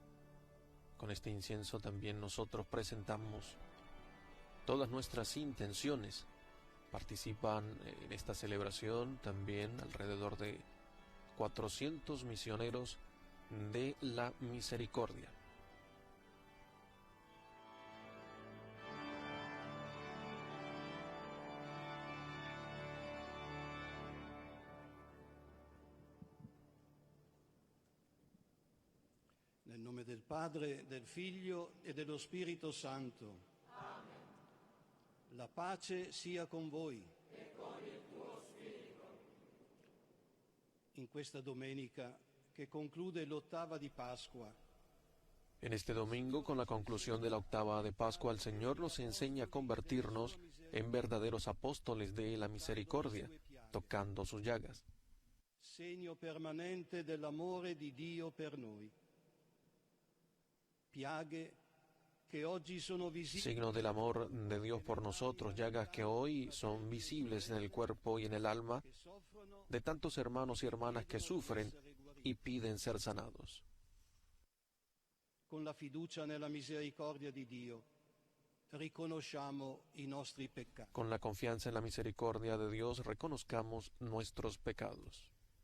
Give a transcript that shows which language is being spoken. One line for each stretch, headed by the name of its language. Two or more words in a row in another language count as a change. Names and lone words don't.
Spanish: con este incienso también nosotros presentamos todas nuestras intenciones. Participan en esta celebración también alrededor de 400 misioneros de la misericordia.
Italian: Nel nome del Padre, del Figlio e dello Spirito Santo. Amen. La pace sia con voi. E con il tuo spirito. In questa domenica che conclude l'ottava di Pasqua.
Spanish: En este domingo, con la conclusión de la octava de Pascua, el Señor nos enseña a convertirnos en verdaderos apóstoles de la misericordia, tocando sus llagas.
Italian: Segno permanente dell'amore di Dio per noi. Piaghe che oggi sono visibili.
Spanish: Signo del amor de Dios por nosotros, llagas que hoy son visibles en el cuerpo y en el alma de tantos hermanos y hermanas que sufren y piden ser sanados.
Italian: Con la fiducia nella misericordia di Dio riconosciamo i nostri peccati.
Spanish: Con la confianza en la misericordia de Dios reconozcamos nuestros pecados.